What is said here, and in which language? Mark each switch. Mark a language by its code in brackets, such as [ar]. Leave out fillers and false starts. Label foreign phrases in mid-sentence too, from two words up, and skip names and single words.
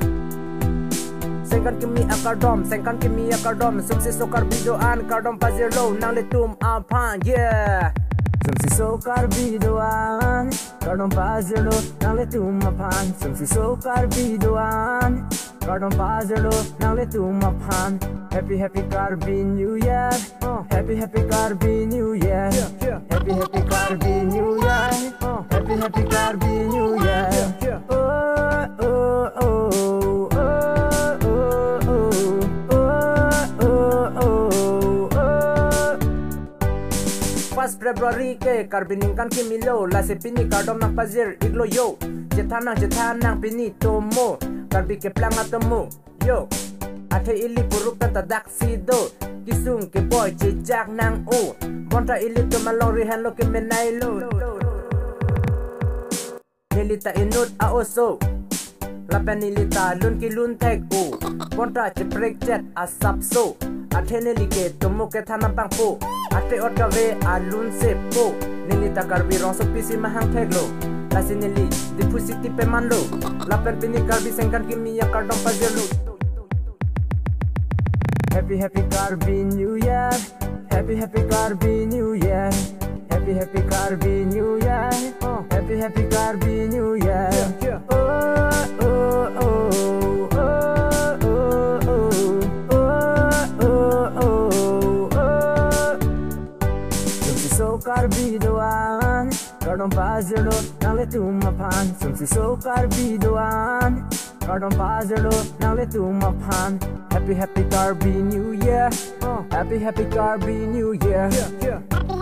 [mjw] Sengkan kimi akardom. Sengkan kimi akardom. Sumsi so karbidoan. Kardom pazirlo nang letum apan. [en] Yeah. [mjw] Sumsi so karbidoan Kardom pazirlo nang tumapan. Sumsi so karbidoan Kardom pazirlo nang tumapan. [en] Happy happy Karbi New Year. Happy happy Karbi New Year. Happy happy Karbi New Year. Happy happy Karbi New Year. [mjw] February ke Karbi ningkan kimi lo. La se pini kardom nang pazir iglo yo. Jethanang pini tomo. Karbi ke planga tomo yo. Athe ili puruk tanta dak sido. Kisung ke boy jejak nang o. Kontra ili to malori hanlo ke menai lo. Nilita inut a oso. Lapan nilita lun ki lun tek o. Kontra cheprek jet asap so. Athe nili ke tomo ke thana pang po. Ate otave alun se po. Nilita Karbi rong so pisi mahang teglo. Lasi nili di pusiti pe manlo. Lapen pini Karbi sengkan kimi ya kardom pazirlo. [en] Happy happy Karbi New Year. Happy happy Karbi New Year. Happy happy Karbi New Year. Happy happy Karbi New Year. [mjw] Karbidoan Kardom pazirlo nang tumapan. Sumsi so karbidoan Kardom pazirlo nang tumapan. [en] Happy happy Karbi New Year. Happy happy Karbi New Year.